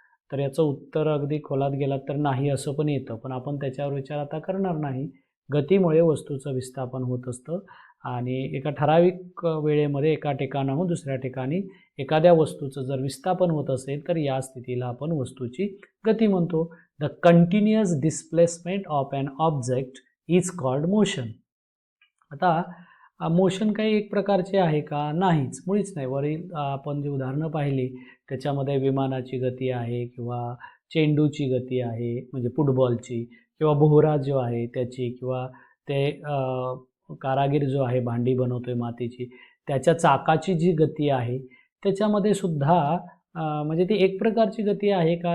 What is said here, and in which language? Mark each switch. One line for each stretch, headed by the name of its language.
Marathi: तर याचं उत्तर अगदी खोलात गेलात तर नाही असं पण येतं, पण आपण त्याच्यावर विचार आता करणार नाही. गतीमुळे वस्तूचं विस्थापन होत असतं आणि एका ठराविक वेळेमध्ये एका ठिकाणाहून दुसऱ्या ठिकाणी एखाद्या वस्तूचं जर विस्थापन होत असेल तर या स्थितीला आपण वस्तूची गती म्हणतो.
English: The continuous displacement of an object is called motion.
Marathi: आता मोशन काही एक प्रकारचे आहे का? नाहीच, मुळीच नाही. वरील आपण जी उदाहरणं पाहिली त्याच्यामध्ये विमानाची गती आहे किंवा चेंडूची गती आहे म्हणजे फुटबॉलची, किंवा बोहरा जो आहे त्याची, किंवा ते कारागीर जो आहे भांडी बनवतोय मातीची त्याच्या चाकाची जी गती आहे त्याच्यामध्ये सुद्धा म्हणजे ती एक प्रकारची गती आहे का?